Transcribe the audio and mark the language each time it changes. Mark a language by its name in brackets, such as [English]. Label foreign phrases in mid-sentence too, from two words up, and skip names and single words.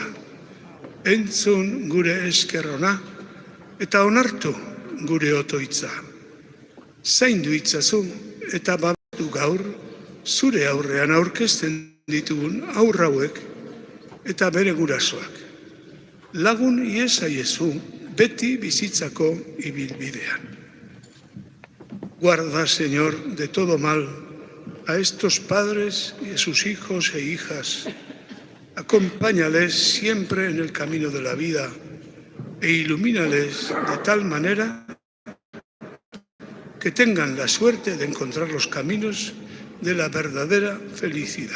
[Basque] Entzun gure eskerrona eta onartu gure otoitza. Zaindu itzazu eta babestu gaur zure aurrean aurkezten ditugun haur hauek eta bere gurasoak. Lagun iezaiezu beti bizitzako ibilbidean. [Spanish] Guarda, Señor, de todo mal a estos padres y a sus hijos e hijas. Acompáñales siempre en el camino de la vida e ilumínales de tal manera que tengan la suerte de encontrar los caminos de la verdadera felicidad.